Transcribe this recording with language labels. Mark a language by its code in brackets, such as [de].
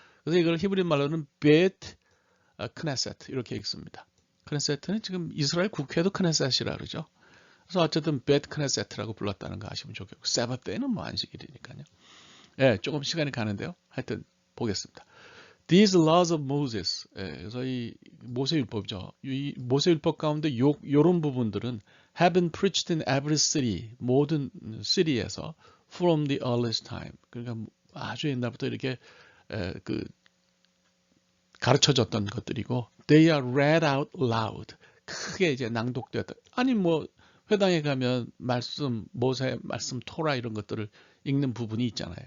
[ko] 그래서 이걸 히브리 말로는 bet 크네셋 이렇게 읽습니다. 크네셋은 지금 이스라엘 국회도 크네셋이라 그러죠. 그래서 어쨌든 bet 크네셋이라고 불렀다는 거 아시면 좋겠고 세바th 때는 뭐 안식일이니까요. 예, 조금 시간이 가는데요. 하여튼 보겠습니다. [en] These laws of Moses, [ko] 예, 그래서 이 모세율법이죠. 이 모세율법 가운데 요런 부분들은 [en] have been preached in every city, [ko] 모든 city에서 [en] from the earliest time. [ko] 그러니까 아주 옛날부터 이렇게 그 가르쳐졌던 것들이고 [en] they are read out loud. [ko] 크게 이제 낭독되었다. 아니 뭐 회당에 가면 말씀, 모세 말씀, 토라 이런 것들을 읽는 부분이 있잖아요.